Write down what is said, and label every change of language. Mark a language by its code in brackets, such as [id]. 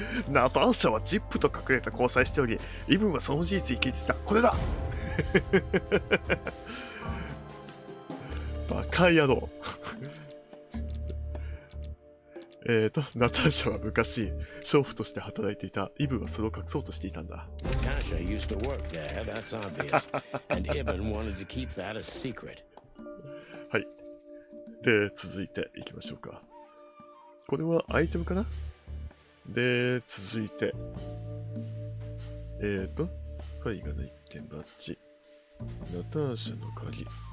[ja] ナターシャはジップと隠れた交際しており、イブンはその事実に気づいた。これだ。バカ野郎。ナターシャは昔、娼婦として働いていた。イブンはそれを隠そうとしていたんだ。 [en] Natasha used to work there, that's obvious. And Ibn wanted to keep that a secret. [ja] はい。で、続いていきましょうか。これはアイテムかな。で、続いて、絵画の一点バッジ。ナターシャの鍵。